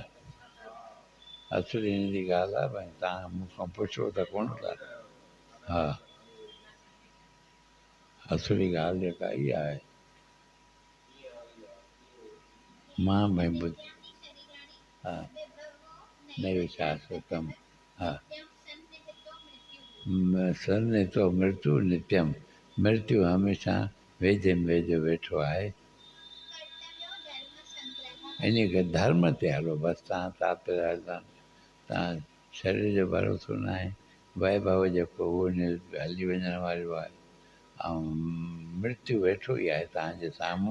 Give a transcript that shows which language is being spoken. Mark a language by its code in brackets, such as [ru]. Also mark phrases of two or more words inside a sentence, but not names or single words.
[sd] असुली हिन जी ॻाल्हि आहे भई तव्हां मूंखां पुछो त कोन था। हा असुली ॻाल्हि जेका इहा आहे, मां भई ॿुध हा [sa] नैव शाश्वतम। [sd] हा [sa] सन्निहितो मृत्यु नित्यम, [sd] मृत्यु हमेशह वेझे में वेझो वेठो आहे। इन खे धर्म ते हलो बसि। तव्हां तात्पर्य तव्हां शरीर जो भरोसो न आहे, वैभव जेको उहो हली वञण वारो आहे, ऐं मृत्यु वेठो ई आहे तव्हांजे साम्हूं।